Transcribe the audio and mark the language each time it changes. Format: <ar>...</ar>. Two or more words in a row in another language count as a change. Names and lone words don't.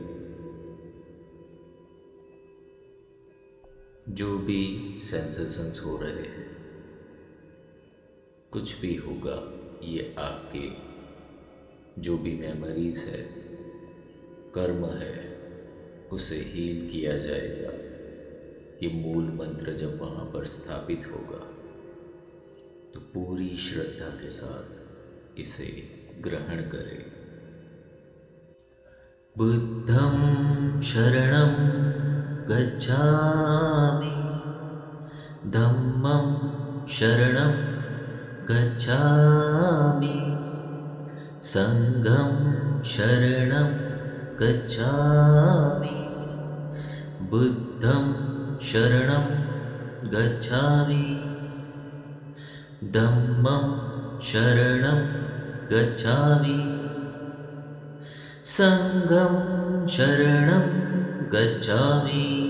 <hi>जो भी सेंसेशंस हो रहे हैं, कुछ भी होगा, ये आपके जो भी मेमोरीज है, कर्म है, उसे हील किया जाएगा। ये मूल मंत्र जब वहाँ पर स्थापित होगा तो पूरी श्रद्धा के साथ इसे ग्रहण करें।</hi> <pi>बुद्धं शरणं गच्छामि, धम्मं शरणं गच्छामि, संघं शरणं गच्छामि, बुद्धं शरणं गच्छामि, धम्मं शरणं गच्छामि, संघं शरणं गच्छामि,</pi>